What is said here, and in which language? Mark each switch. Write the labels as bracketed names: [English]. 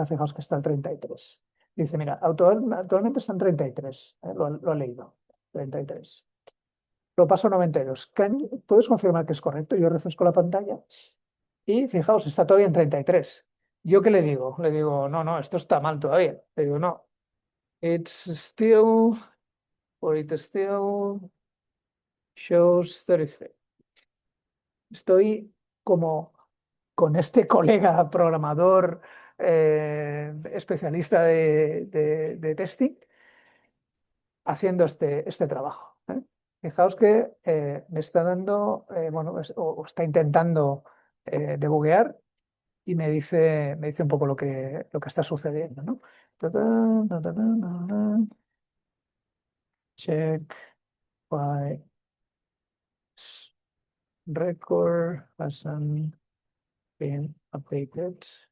[Spanish] Ahora fijaos que está el 33. Dice, mira, actualmente está en 33, ¿eh? Lo he leído, 33. Lo paso a 92. ¿Puedes confirmar que es correcto? Yo refresco la pantalla. Y fijaos, está todavía en 33. ¿Yo qué le digo? Le digo, no, no, esto está mal todavía. Le digo, no, [English] it's still, or it still shows 33. [Spanish] Estoy como con este colega programador especialista de testing haciendo este trabajo, ¿eh? Fijaos que me está dando, bueno, o está intentando debuguear y me dice un poco lo que está sucediendo, ¿no? Ta, ta, ta, ta, ta, ta, ta. [English] Check why record hasn't been updated.